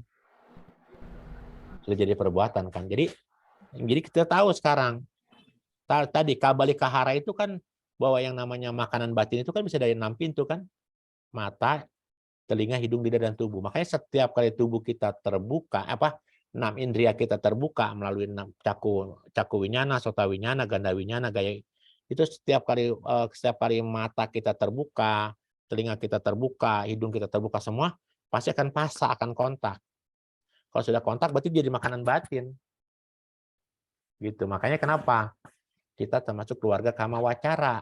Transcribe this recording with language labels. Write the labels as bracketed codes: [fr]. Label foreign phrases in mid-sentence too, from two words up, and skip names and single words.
[id] Sudah jadi perbuatan kan. Jadi kita tahu sekarang. Tadi kabalikahara itu kan bahwa yang namanya makanan batin itu kan bisa dari 6 pintu kan. Mata, telinga, hidung, lidah, dan tubuh. Makanya setiap kali tubuh kita terbuka, 6 indria kita terbuka melalui 6 [pi] caku winyana, sota winyana, ganda winyana, [id] gaya. Itu setiap kali mata kita terbuka, telinga kita terbuka, hidung kita terbuka semua, pasti akan pasa, akan kontak. Kalau sudah kontak berarti jadi makanan batin. Gitu. Makanya kenapa kita termasuk keluarga [pi] kama wacara.